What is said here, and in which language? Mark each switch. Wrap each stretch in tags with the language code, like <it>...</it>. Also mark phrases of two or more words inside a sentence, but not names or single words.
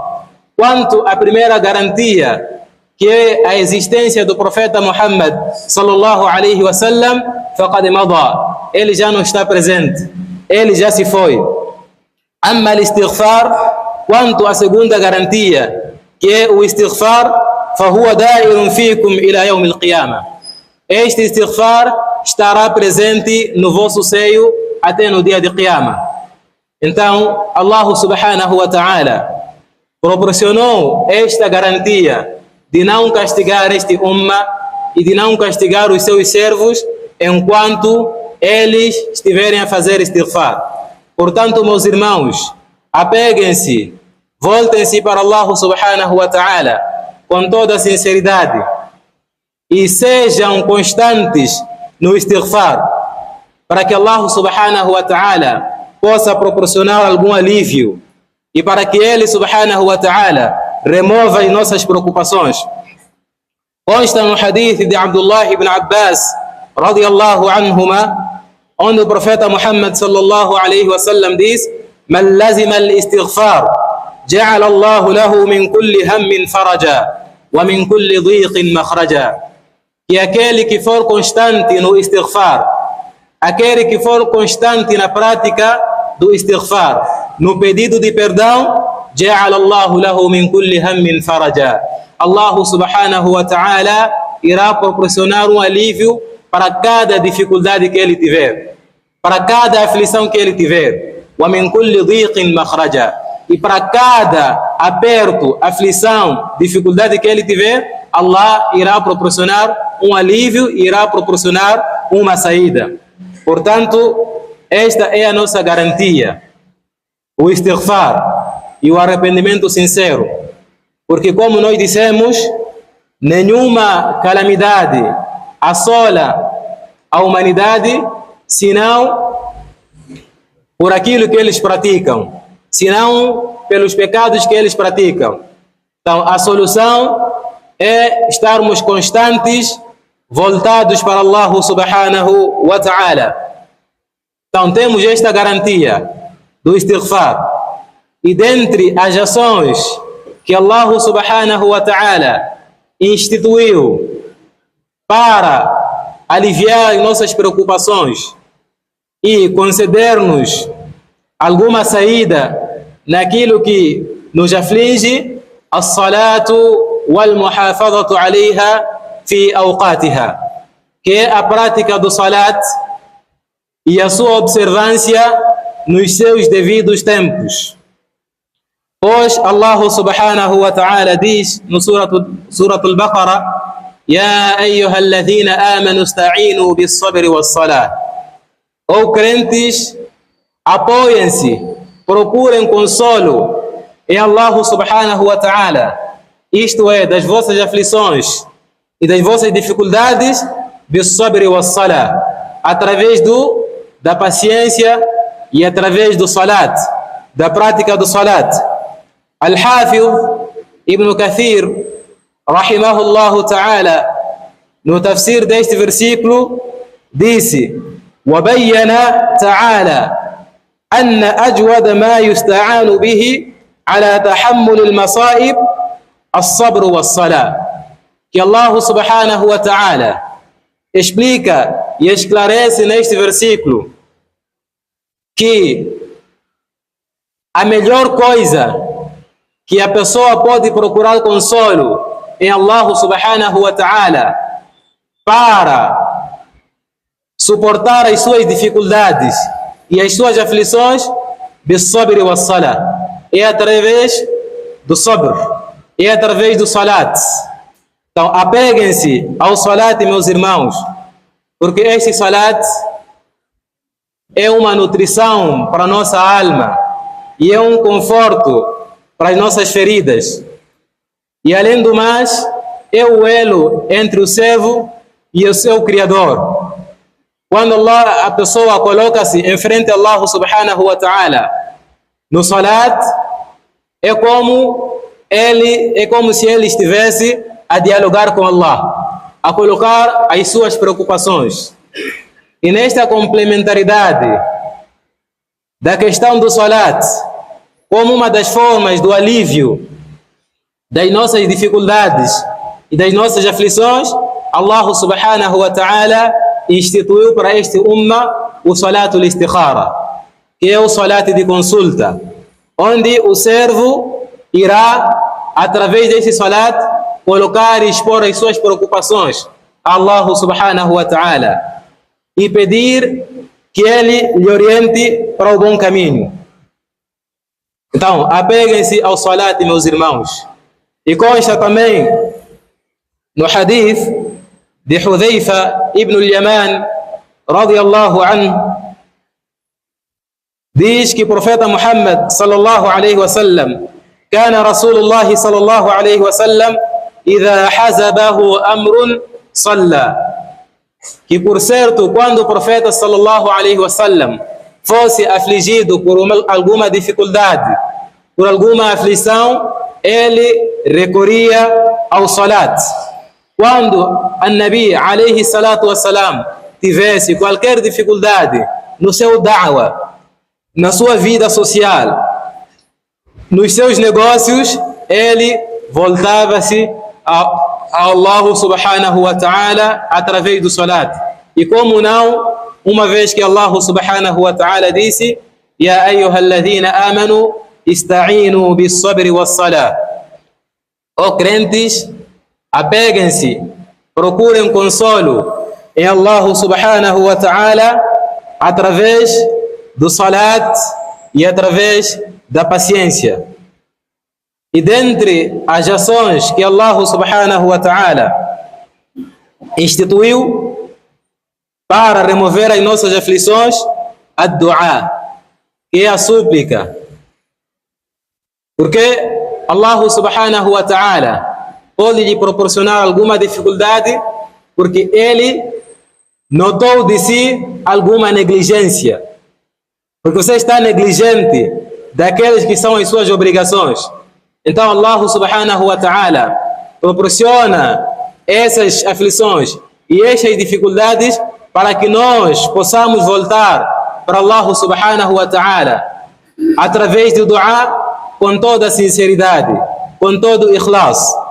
<pt>Quanto à primeira garantia, que é a existência do profeta Muhammad</pt> <ar>صلى الله عليه وسلم, فقد مضى,</ar> <pt>ele já não está presente, ele já se foi.</pt> <ar>أما الاستغفار,</ar> <pt>quanto à segunda garantia, que é o istighfar,</pt> <ar>فهو دائر فيكم إلى يوم القيامة.</ar> <pt>Este istighfar estará presente no vosso seio até no dia de Qiyamah. Então, Allah</pt> <ar>سبحانه وتعالى</ar> <pt>proporcionou esta garantia de não castigar este umma e de não castigar os seus servos enquanto eles estiverem a fazer istighfar. Portanto, meus irmãos, apeguem-se, voltem-se para Allah</pt> <ar>سبحانه وتعالى</ar> <pt>com toda a sinceridade e sejam constantes no istighfar, para que Allah</pt> <ar>سبحانه وتعالى</ar> <pt>possa proporcionar algum alívio e para que Ele</pt> <ar>سبحانه وتعالى</ar> <pt>remova as nossas preocupações. Consta no hadith de Abdullah ibn Abbas</pt> <ar>رضي الله عنهما,</ar> <pt>onde o profeta Muhammad</pt> <ar>صلى الله عليه وسلم</ar> <pt>diz:</pt> <ar>من لزم الاستغفار جعل الله له من كل هم فرجا ومن كل ضيق مخرجا.</ar> <pt>Que aquele que for constante no istighfar, aquele que for constante na prática do istighfar, no pedido de perdão,</pt> <ar>جعل الله له من كل هم فرجا.</ar> <pt>Allah</pt> <ar>سبحانه وتعالى</ar> <pt>irá proporcionar um alívio para cada dificuldade que ele tiver, para cada aflição que ele tiver.</pt> <ar>ومن كل ضيق مخرجا.</ar> <pt>E para cada aperto, aflição, dificuldade que ele tiver, Allah irá proporcionar um alívio, irá proporcionar uma saída. Portanto, esta é a nossa garantia, o istighfar e o arrependimento sincero. Porque, como nós dissemos, nenhuma calamidade assola a humanidade senão por aquilo que eles praticam, senão pelos pecados que eles praticam. Então, a solução é estarmos constantes, voltados para Allah</pt> <ar>سبحانه وتعالى.</ar> <pt>Então, temos esta garantia do istighfar. E dentre as ações que Allah</pt> <ar>سبحانه وتعالى</ar> <pt>instituiu para aliviar nossas preocupações e conceder-nos alguma saída naquilo que nos aflige,</pt> <ar>الصلاة والمحافظة عليها في أوقاتها,</ar> <pt>que é a prática do salat e a sua observância nos seus devidos tempos. Pois Allah</pt> <ar>سبحانه وتعالى</ar> <pt>diz no Surah Al-Baqarah:</pt> <ar>يا أيها الذين آمنوا استعينوا بالصبر والصلاة.</ar> <pt>Ó crentes, apoiem-se, procurem consolo em Allah</pt> <ar>سبحانه وتعالى,</ar> <pt>isto é, das vossas aflições, e das vossas dificuldades</pt> <ar>بالصبر والصلاة,</ar> <pt>através da paciência e através do salat, da prática do salat. Al-Hafiz Ibn Kathir,</pt> <ar>رحمه الله تعالى,</ar> <pt>no tafsir deste versículo, disse:</pt> <ar>وَبَيَّنَ تَعَالَى أَنَّ أَجْوَدَ مَا يُسْتَعَانُ بِهِ على تحمل المصائب الصبر والصلاة.</ar> <pt>Que Allah</pt> <ar>سبحانه وتعالى</ar> <pt>explica e esclarece neste versículo que a melhor coisa que a pessoa pode procurar consolo em Allah</pt> <ar>سبحانه وتعالى</ar> <pt>para suportar as suas dificuldades e as suas aflições,</pt> <ar>بالصبر والصلاة,</ar> <pt>é através do sabr, é através do salat. Então apeguem-se ao salat, meus irmãos, porque este salat é uma nutrição para a nossa alma e é um conforto para as nossas feridas, e além do mais é o elo entre o servo e o seu Criador. Quando a pessoa coloca-se em frente a Allah</pt> <ar>سبحانه وتعالى</ar> <pt>no salat, é como se ele estivesse a dialogar com Allah, a colocar as suas preocupações. E nesta complementaridade da questão do salat como uma das formas do alívio das nossas dificuldades e das nossas aflições, Allah</pt> <ar>سبحانه وتعالى</ar> <pt>instituiu para este umma o</pt> <ar>صلاة الاستخارة,</ar> <pt>que é o salat de consulta, onde o servo irá, através deste salat, colocar e expor as suas preocupações a Allah</pt> <ar>سبحانه وتعالى</ar> <pt>e pedir que ele lhe oriente para o bom caminho. Então, apeguem-se ao salat, meus irmãos. E consta também no hadith de Hudhaifa ibn al-Yaman,</pt> <ar>رضي الله عنه,</ar> <pt>diz que o profeta Muhammad</pt> <ar>صلى الله عليه وسلم، كان رسول الله صلى الله عليه وسلم، إذا حزبه أمر صلى,</ar> <pt>que por certo, quando o profeta</pt> <ar>صلى الله عليه وسلم</ar> <pt>fosse afligido por alguma dificuldade, por alguma aflição, ele recorria ao salat. Quando a Nabi</pt> <ar>عليه الصلاة والسلام</ar> <pt>tivesse qualquer dificuldade no seu da'wa, na sua vida social, nos seus negócios, ele voltava-se a Allah</pt> <ar>سبحانه وتعالى</ar> <pt>através do salat. E como não, uma vez que Allah</pt> <ar>سبحانه وتعالى</ar> <pt>disse:</pt> <ar>يا أيها الذين آمنوا استعينوا بالصبر والصلاة.</ar> <pt>Ó crentes, apeguem-se, procurem consolo em Allah</pt> <ar>سبحانه وتعالى</ar> <pt>através do salat e através da paciência. E dentre as ações que Allah</pt> <ar>سبحانه وتعالى</ar> <pt>instituiu para remover as nossas aflições, a dua, que é a súplica. Porque Allah</pt> <ar>سبحانه وتعالى</ar> <pt>pode lhe proporcionar alguma dificuldade porque ele notou de si alguma negligência. Porque você está negligente daqueles que são as suas obrigações. Então Allah</pt> <ar>سبحانه وتعالى</ar> <pt>proporciona essas aflições e essas dificuldades para que nós possamos voltar para Allah</pt> <ar>سبحانه وتعالى</ar> <pt>através do dua, com toda sinceridade, com todo o ikhlas.</pt>